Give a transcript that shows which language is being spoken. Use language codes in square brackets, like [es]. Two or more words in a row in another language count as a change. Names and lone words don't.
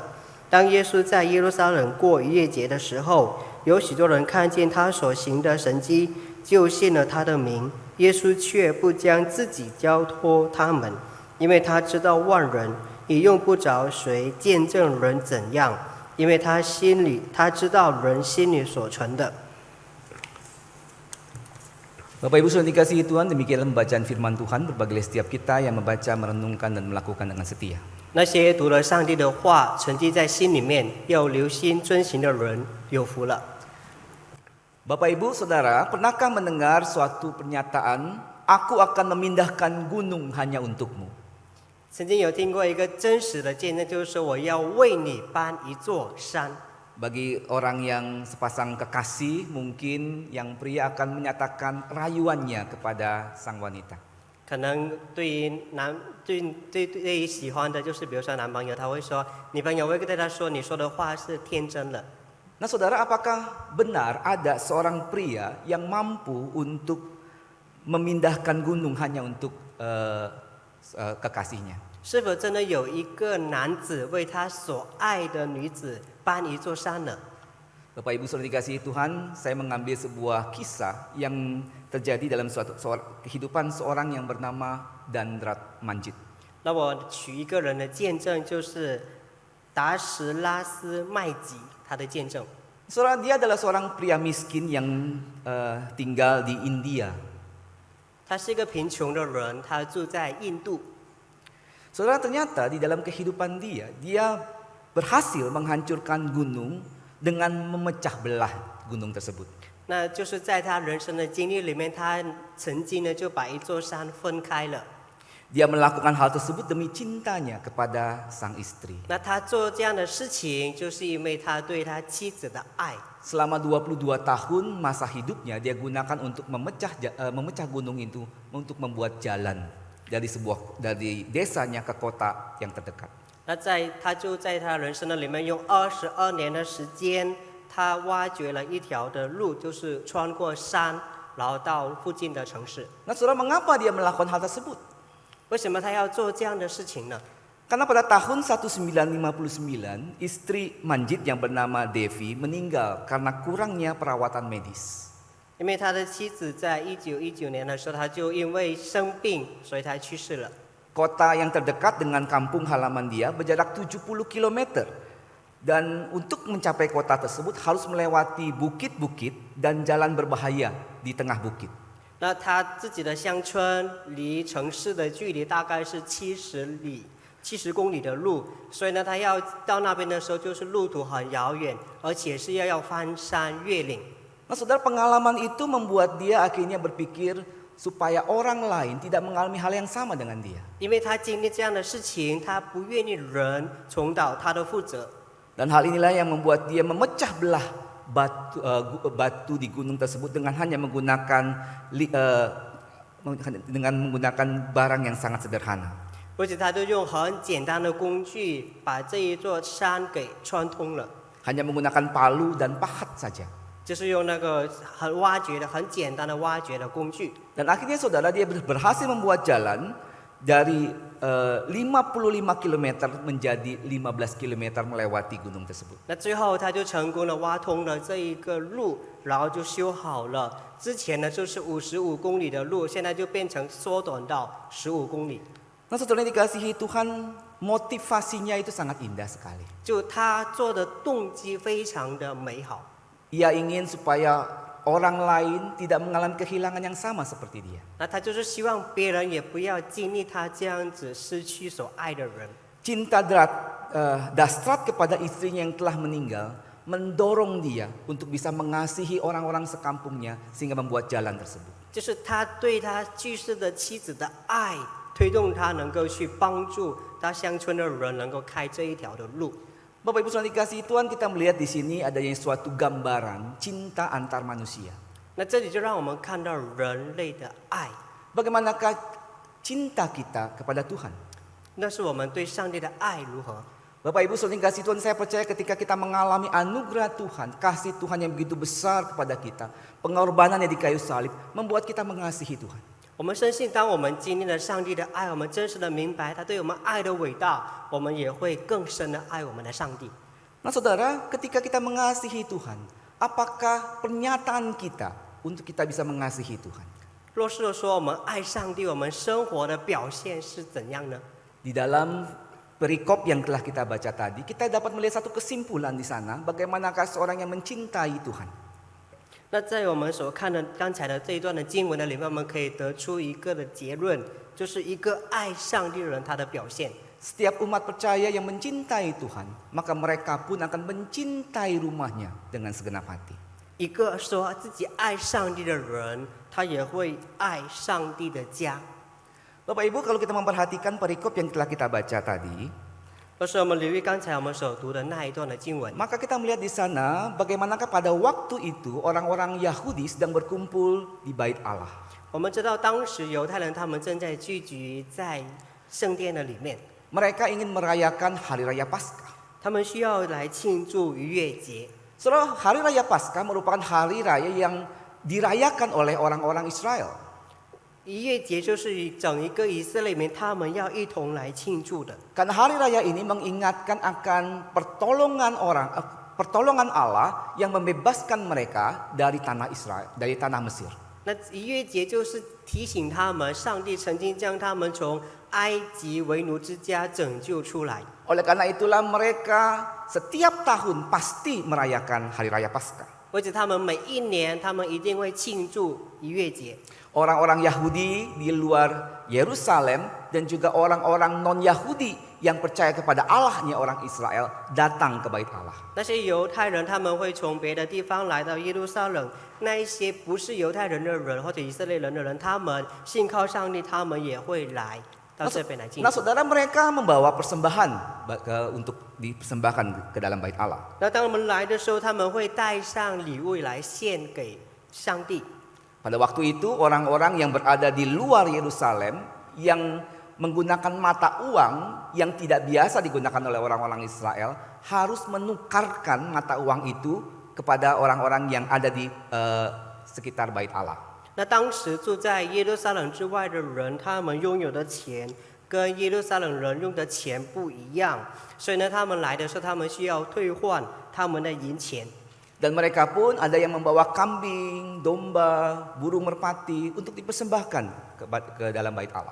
[zh] 当耶稣在耶路撒冷过逾越节的时候，有许多人看见他所行的神迹，就信了他的名。耶稣却不将自己交托他们，因为他知道万人也用不着谁见证人怎样，因为他知道人心里所存的。 [id] Bapak Ibu Saudara yang dikasihi Tuhan, demikianlah pembacaan firman Tuhan berbagai setiap kita yang membaca, merenungkan, dan melakukan dengan setia. [zh] 那些读了上帝的话，沉积在心里面，又留心遵行的人，有福了。 [id] Bapak Ibu Saudara, pernahkah mendengar suatu pernyataan, "Aku akan memindahkan gunung hanya untukmu"? [zh] 曾经有听过一个真实的见证，就是说我要为你搬一座山。 [id] Bagi orang yang sepasang kekasih, mungkin yang pria akan menyatakan rayuannya kepada sang wanita. [zh] 可能对于喜欢的，就是比如说男朋友，他会说，女朋友会对他说，你说的话是天真的。 [id] Nah saudara, apakah benar ada seorang pria yang mampu untuk memindahkan gunung hanya untuk kekasihnya? [zh] 是否真的有一个男子为他所爱的女子搬一座山呢？ [id] Bapak Ibu Saudara dikasihi Tuhan, saya mengambil sebuah kisah yang terjadi dalam kehidupan seorang yang bernama Dandrat Manjit. [zh] 那我取一个人的见证，就是达什拉斯麦吉他的见证。 [id] Saudara, dia adalah seorang pria miskin yang tinggal di India. [zh] 他是一个贫穷的人，他住在印度。 [id] Saudara, ternyata di dalam kehidupan dia berhasil menghancurkan gunung dengan memecah belah gunung tersebut. [zh] 那就是在他人生的经历里面，他曾经呢就把一座山分开了。 [id] Dia melakukan hal tersebut demi cintanya kepada sang istri. [zh] 那他做这样的事情，就是因为他对他妻子的爱。 [id] Selama 22 tahun masa hidupnya dia gunakan untuk memecah gunung itu untuk membuat jalan dari desanya ke kota yang terdekat. [zh] 那他就在他人生的里面用22年的时间，他挖掘了一条的路，就是穿过山，然后到附近的城市。 [id] Nah, saudara, mengapa dia melakukan hal tersebut? [zh] 为什么他要做这样的事情呢？ [id] Karena pada tahun 1959 istri Manjit yang bernama Devi meninggal karena kurangnya perawatan medis. [zh] 因为他的妻子在1919年的时候，他就因为生病，所以他去世了。 [id] Kota yang terdekat dengan kampung halaman dia berjarak 70 km. Dan untuk mencapai kota tersebut harus melewati bukit-bukit dan jalan berbahaya di tengah bukit. [zh] 那他自己的乡村离城市的距离大概是70公里的路，所以呢，他要到那边的时候，就是路途很遥远，而且是要翻山越岭。 [id] Nah, saudara, pengalaman itu membuat dia akhirnya berpikir supaya orang lain tidak mengalami hal yang sama dengan dia. [zh] 因为他经历这样的事情，他不愿意人重蹈他的覆辙。 [id] Dan hal inilah yang membuat dia memecah belah batu di gunung tersebut dengan hanya menggunakan barang yang sangat sederhana. [zh] 而且他就用很简单的工具把这一座山给穿通了， [id] Hanya menggunakan palu dan pahat saja. [zh] 就是用那个很简单的挖掘的工具。 [id] Dan akhirnya saudara, dia berhasil membuat jalan dari 55 km menjadi 15 km melewati gunung tersebut. [zh] 那最后他就成功的挖通了这一个路，然后就修好了。之前呢就是55公里的路，现在就变成缩短到15公里。 [id] Nah, saudara yang dikasihi Tuhan, motivasinya itu sangat indah sekali. [zh] 就他做的动机非常的美好， [id] Ia ingin supaya orang lain tidak mengalami kehilangan yang sama seperti dia. [zh] 那他就是希望别人也不要经历他这样子失去所爱的人。 [id] Cinta Dastrat kepada istrinya yang telah meninggal mendorong dia untuk bisa mengasihi orang-orang sekampungnya sehingga membuat jalan tersebut. [zh] 就是他对他去世的妻子的爱，推动他能够去帮助他乡村的人能够开这一条的路。 [id] Bapak Ibu saudara dikasihi Tuhan, kita melihat di sini adanya suatu gambaran cinta antar manusia. [zh] 那这里就让我们看到人类的爱， [id] Bagaimanakah cinta kita kepada Tuhan? [zh] 那是我们对上帝的爱如何？ [id] Bapak Ibu saudara dikasihi Tuhan, saya percaya ketika kita mengalami anugerah Tuhan, kasih Tuhan yang begitu besar kepada kita, pengorbanannya di kayu salib membuat kita mengasihi Tuhan. [zh] 我们深信，当我们经历了上帝的爱，我们真实的明白他对我们爱的伟大，我们也会更深的爱我们的上帝。 [id] Nah saudara, ketika kita mengasihi Tuhan, apakah pernyataan kita untuk kita bisa mengasihi Tuhan? [zh] 若是说我们爱上帝，我们生活的表现是怎样呢？ [id] Di dalam perikop yang telah kita baca tadi, kita dapat melihat satu kesimpulan di sana, bagaimanakah seorang yang mencintai Tuhan. [zh] 那在我们所看的刚才的这一段的经文的里面，我们可以得出一个的结论，就是一个爱上帝的人他的表现。 [id] Setiap umat percaya yang mencintai Tuhan, maka mereka pun akan mencintai rumahnya dengan segenap hati. [zh] 一个说自己爱上帝的人，他也会爱上帝的家。 [id] Bapak Ibu, kalau kita memperhatikan perikop yang telah kita baca tadi, [zh] 若是我们留意刚才我们所读的那一段的经文， [id] maka kita melihat di sana bagaimanakah pada waktu itu orang-orang Yahudi sedang berkumpul di Bait Allah. [zh] 我们知道当时犹太人他们正在聚集在圣殿的里面， [id] Mereka ingin merayakan Hari Raya Paskah. [zh] 他们需要来庆祝逾越节。 [id] Saudara, Hari Raya Paskah merupakan hari raya yang dirayakan oleh orang-orang Israel. [zh] 逾越节就是整一个以色列民他们要一同来庆祝的。 [id] Karena hari raya ini mengingatkan akan pertolongan Allah yang membebaskan mereka dari tanah Israel, dari tanah Mesir. [zh] 那逾越节就是提醒他们，上帝曾经将他们从埃及为奴之家拯救出来。 [id] Oleh karena itulah mereka setiap tahun pasti merayakan Hari Raya Paskah. [zh] 而且他们每一年，他们一定会庆祝逾越节。 [id] Orang-orang Yahudi di luar Yerusalem dan juga orang-orang non-Yahudi yang percaya kepada Allahnya orang Israel datang ke Bait Allah. [zh] 那些犹太人他们会从别的地方来到耶路撒冷，那一些不是犹太人的人或者以色列人的人，他们信靠上帝，他们也会来到这边来敬 [id] Nah [zh] 拜。 [id] saudara, mereka membawa persembahan untuk dipersembahkan ke dalam Bait Allah. [zh] 那当我们来的时候，他们会带上礼物来献给上帝。 [id] Pada waktu itu orang-orang yang berada di luar Yerusalem yang menggunakan mata uang yang tidak biasa digunakan oleh orang-orang Israel harus menukarkan mata uang itu kepada orang-orang yang ada di sekitar Bait Allah. [zh] 那当时住在耶路撒冷之外的人，他们拥有的钱跟耶路撒冷人用的钱不一样，所以呢，他们来的时候，他们需要兑换他们的银钱。 [id] Dan mereka pun ada yang membawa kambing, domba, burung merpati untuk dipersembahkan ke dalam Bait Allah.